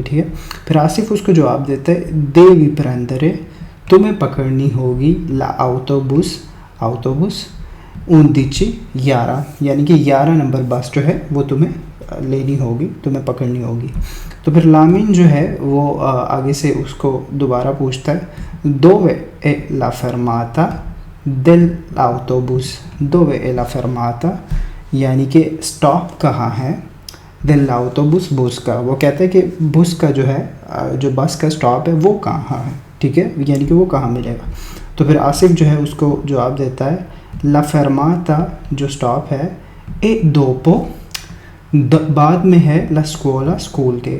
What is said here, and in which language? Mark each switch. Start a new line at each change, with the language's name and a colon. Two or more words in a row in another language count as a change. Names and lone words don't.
Hindi: ठीक है, फिर आसिफ उसको जवाब देता है
Italian: devi prendere,
Hindi: तुम्हें पकड़नी होगी
Italian: la autobus
Hindi: 11, यानी कि 11 नंबर बस जो है वो तुम्हें लेनी होगी, तुम्हें पकड़नी होगी। तो फिर लामिन जो है वो आगे से उसको दोबारा पूछता है
Italian: dove è la fermata dell'autobus, dove è la fermata,
Hindi: यानी कि स्टॉप कहाँ है, dell'autobus बस का। वो कहते हैं कि बस का जो है जो बस का स्टॉप है वो कहाँ है। ठीक है, यानी कि वो कहाँ मिलेगा। तो फिर आसिफ जो है उसको जवाब देता है
Italian: la fermata,
Hindi: जो स्टॉप है,
Italian: è dopo,
Hindi: बाद में है,
Italian: la scuola,
Hindi: स्कूल के।